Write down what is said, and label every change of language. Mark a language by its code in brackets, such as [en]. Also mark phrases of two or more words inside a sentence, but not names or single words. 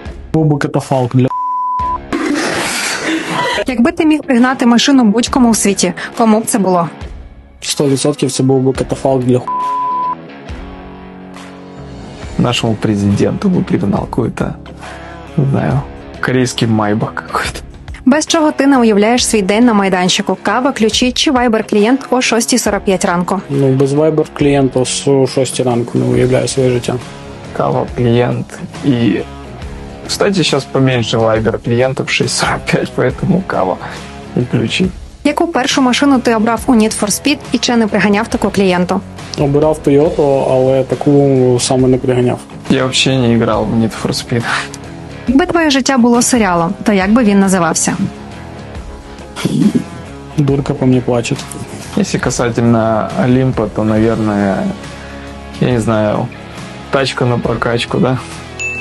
[uk] Був би катафалк для Якби ти міг пригнати машину будь-кому в світі, кому б це було? 100% це був би катафалк для [ru] Нашему президенту бы пригнал какой-то, не знаю, корейский майбах какой-то. [uk] Без чого ти не уявляєш свій день на майданчику? Кава, ключі чи вайбер-клієнт о 6:45 ранку? Ну, без вайбер клієнта о 6 ранку не уявляю своє життя. Кава, [ru] клиент и... Кстати, сейчас поменьше лайбер клиентов, 6.45, поэтому кава и ключи. [uk] Яку першу машину ти обрав у Need for Speed і чи не приганяв таку клієнту? Обирав Toyota, але таку саме не приганяв. [ru] Я вообще не играл в Need for Speed. [uk] Якби твоє життя було серіалом, то як би він називався? [ru] Дурка по мені плачет. Если касательно Олимпа, то, наверное, я не знаю, тачка на прокачку, да?